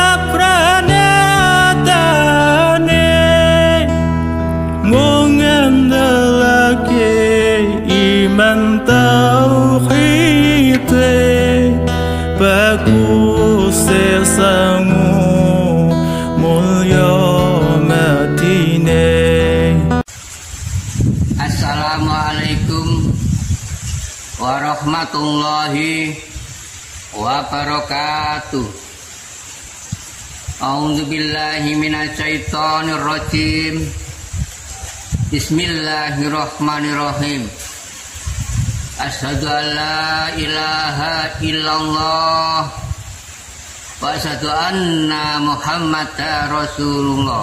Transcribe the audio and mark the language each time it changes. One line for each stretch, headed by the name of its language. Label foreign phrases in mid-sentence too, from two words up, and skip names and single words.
Javanese: sapranatane Mengendelake iman tauhide bagus sesangu mulya Madinah.
Arabic: السلام عليكم ورحمة الله وبركاته. أعوذ بالله من الشيطان الرجيم. بسم الله الرحمن الرحيم. أشهد أن لا إله إلا الله وأشهد أن محمدا رسول الله.